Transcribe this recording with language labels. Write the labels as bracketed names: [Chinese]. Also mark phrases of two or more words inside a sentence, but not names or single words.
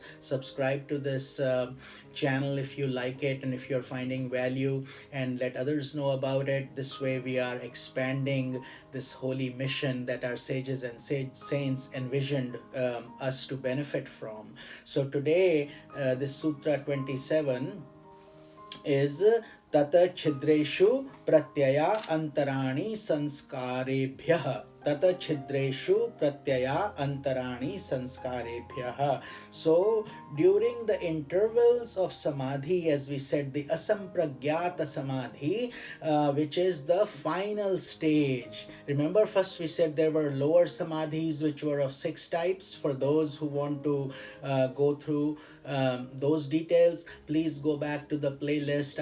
[English] Subscribe to this channel if you like it and if you're finding value, and let others know about it. This way we are expanding this holy mission that our sages and saints envisioned us to benefit from. So today this Sutra 27 is [Sanskrit] Tata Chidreshu Pratyaya Antarani Sanskarebhyah. Tata Chidreshu Pratyaya Antarani Sanskarebhyah. [English] So during the intervals of samadhi, as we said, the [Sanskrit] asampragyata samadhi, [English] which is the final stage. Remember, first we said there were lower samadhis which were of 6 types. For those who want to go through those details, please go back to the playlist.